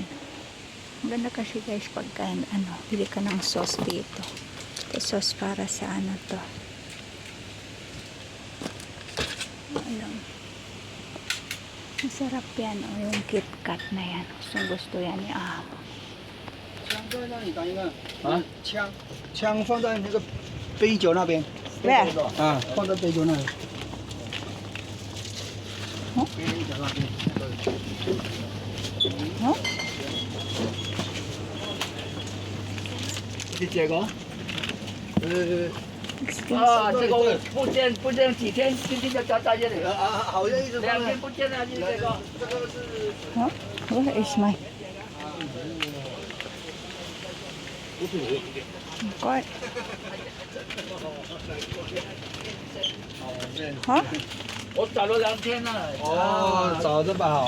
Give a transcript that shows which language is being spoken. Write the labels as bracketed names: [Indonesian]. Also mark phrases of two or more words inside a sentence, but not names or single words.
[Filipino] Ang ganda kasi guys pagka ano, bili ka ng sauce dito. Ito sauce para sa ano to. Alam. Masarap yan o yung KitKat na yan. Gusto yan ni amo. [Chinese] 枪搁那里当一个啊，枪放在那个杯酒那边。对啊，放在杯酒那里。哦杯酒那边。哦？你这个，啊，这个不见几天，今天就交在这里了。好像一直 2天不见了，你这个。 [English] Huh? Where is my... What? Huh? [Chinese] 我找了2天了。哦，找着吧好。